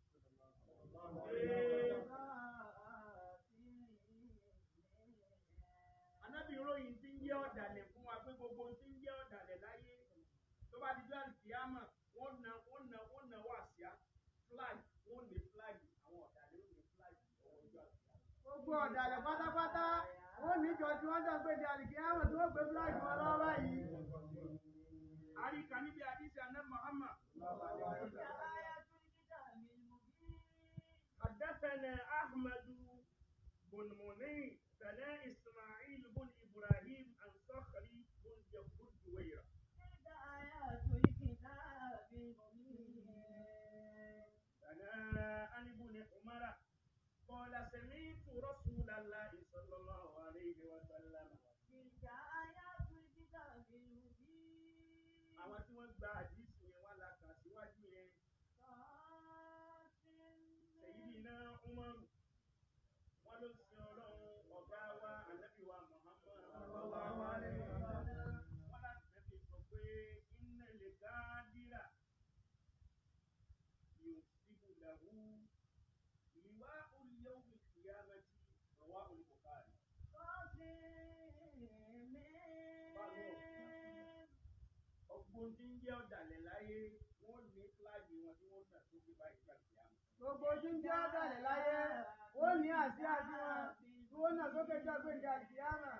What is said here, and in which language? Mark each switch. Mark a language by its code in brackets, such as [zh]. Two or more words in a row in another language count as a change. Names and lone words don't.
[yo] Ànábì ròyìn tí ń jẹ́ ọ̀dàlẹ̀ fún wa pé gbogbo tí ń jẹ́ ọ̀dàlẹ̀ láyé tó bá di jọ́ọ̀lì kìámà wọ́n na wà síá flag wọ́n lè flag àwọn ọ̀dàlẹ̀ ó lè flag ọwọ́ ìjọ àkìámà. Gbogbo ọ̀dàlẹ̀ pátápátá wọ́n níjọ tí wọ́n jọ pé di àlìkìámà tí wọ́n gbé flag wọn lọ́wọ́ báyìí. Àríkà níbi àdísì àná Muhammad. [ar] حدثنا أحمد بن منيع سنا إسماعيل بن إبراهيم عن صخري بن جويرة. سنا عن ابن عمر قال سمعت رسول الله صلى الله عليه وسلم. [yo] Àwọn tí wọ́n gba àdísì yẹn wá la kà síwájú yẹn. Sayyidina Umar wọ́n ló sin Ọlọ́run ọ̀gá wa Ànábì wa Muhammad [ar] صلى الله عليه وسلم. [yo] Wọ́n láti tẹ́lẹ̀ sọ pé [ar] إن الغادر ينصب له لواء يوم القيامة رواه البخاري. [yo] Ọgbọ́n tí ń jẹ́ ọ̀dàlẹ̀ láyé wọ́n ní fúláàgì wọn tí wọ́n nà tó gbé báyìí gbàgbé àmì. Gbogbo tí ń jẹ́ ọ̀dàlẹ̀ láyé wọ́n ní àsíá sí wọn tí wọ́n náà sókè jọ pé di àlìkìámà.